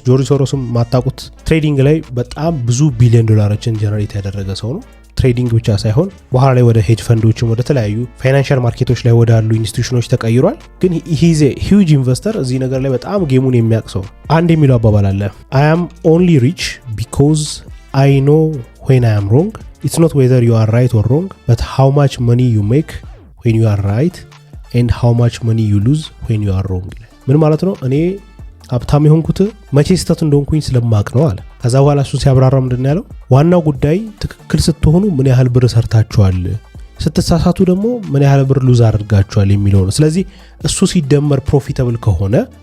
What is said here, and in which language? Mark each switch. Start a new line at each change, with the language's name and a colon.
Amharic: ሶሮስም ማታቁት ትሬዲንግ ላይ በጣም ብዙ ቢሊዮን ዶላሮችን ጀነሬት ያደረገ ሰው ነው። ትሬዲንግ ብቻ ሳይሆን በኋላ ላይ ወደ ሄጅ ፈንዶችም ወደ ተለያዩ ፋይናንሻል ማርኬቶች ላይ ወዳሉ ኢንስቲትዩሽኖች ተቀይሯል። ግን
English: ሂዝ ኤ ሂውጅ ኢንቨስተር፣
Amharic: እዚህ ነገር ላይ በጣም ጌሙን የሚያውቅ ሰው። አንድ የሚለው አባባል አለ
English: I am only rich because I know when I am wrong. It's not whether you are right or wrong, but how much money you make when you are right and how much money you lose when you are wrong.
Amharic: ምን ማለት ነው? እኔ ሀብታም የሆንኩት መቼ ስህተት እንደሆንኩኝ ስለማቅ ነው አለ። ከዛ በኋላ እሱ ሲያብራራ ምንድን ያለው ዋናው ጉዳይ ትክክል ስትሆኑ ምን ያህል ብር ሰርታችኋል፣ ስትሳሳቱ ደግሞ ምን ያህል ብር ሉዝ አድርጋችኋል የሚለው ነው። ስለዚህ እሱ ሲደመር ፕሮፊታብል ከሆነ